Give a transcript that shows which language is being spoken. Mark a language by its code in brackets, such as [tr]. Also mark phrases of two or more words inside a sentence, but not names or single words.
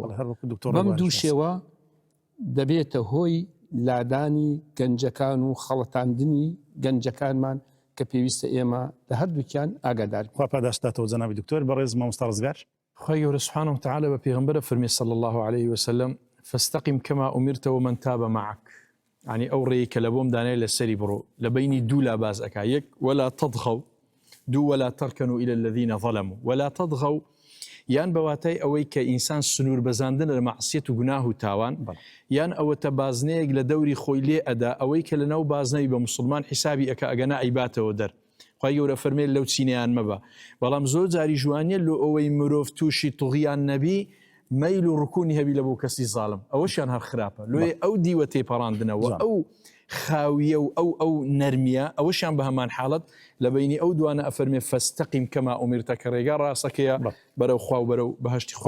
[ckb] بەم دوو شێوە دەبێتە هۆی لادانی گەنجەکان و خەڵەتاندنی گەنجەکانمان کە پێویستە ئێمە لە هەردووکیان ئاگادار بین. خوا پاداشتاتەوە جەنابی دکتۆر. بەڕێز مامۆستا ڕزگار. خوای گەورە [ar] سبحانه وتعالى [ckb] بە پێغەمبەرە فەرمی [ar] صلی الله عليه وسلم فاستقم كما أمرت ومن تاب معك. [ckb] يعني ئەو ڕێی کە لە بۆم دانێ لەسەری بڕۆ لە بینی دوو لا باز ئەکا یەک [ar] ولا تطغوا [ckb] دو [ar] ولا تركنوا إلى الذين ظلموا ولا تطغوا [ckb] یان بەواتای ئەوەی کە ئینسان سنوور بەزاندن لە مەعسیەت و گوناه و تاوان یان ئەوەتە بازنەیەک لە دەوری خۆی لێ ئەدا ئەوەی کە لەناو بازنەی بە مسلمان حیسابی ئەکە ئەگەنا ئەیباتەوە دەر. خوای گەورە فەرمێ لەو چینیان مەبە بەڵام زۆر جاری جوانیە لە ئەوەی مرۆڤ تووشی توغیان نەبی مەیل و ڕکوونی هەبی لە بۆ کەسی زاڵم ئەوەشیان هەر خراپە لێ ئەو دیوە تێپەڕاندنەوە ئەو خاویە و ئەو نەرمیە ئەوەشیان بە هەمان حاڵەت لە بینی ئەو دوانە ئەفەرمێ [ar] فەستەقیم کەما ئومیرتە [ckb] کە ڕێگا ڕاستەکەیە بەرەو خوا و بەرەو بەهەشتی خوا